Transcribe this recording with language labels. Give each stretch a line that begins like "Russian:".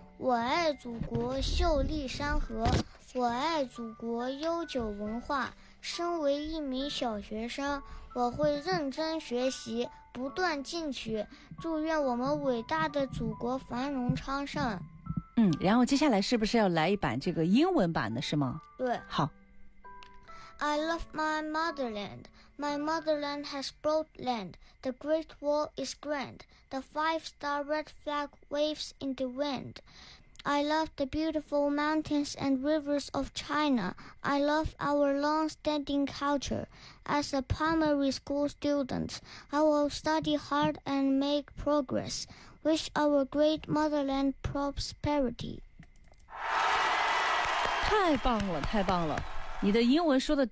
Chinese: 我爱祖国秀丽山河，我爱祖国悠久文化。身为一名小学生，我会认真学习，不断进取，祝愿我们伟大的祖国繁荣昌盛。嗯，然后接下来是不是要来一版这个英文版的，是吗？对。好。
English: I love my motherland. My motherland has broad land. The Great Wall is grand. The five-star red flag waves in the wind. I love the beautiful mountains and rivers of China. I love our long-standing culture. As a primary school student, I will study hard and make progress. Wish our great motherland prosperity.
Chinese: 太棒了，太棒了！你的英文说的真。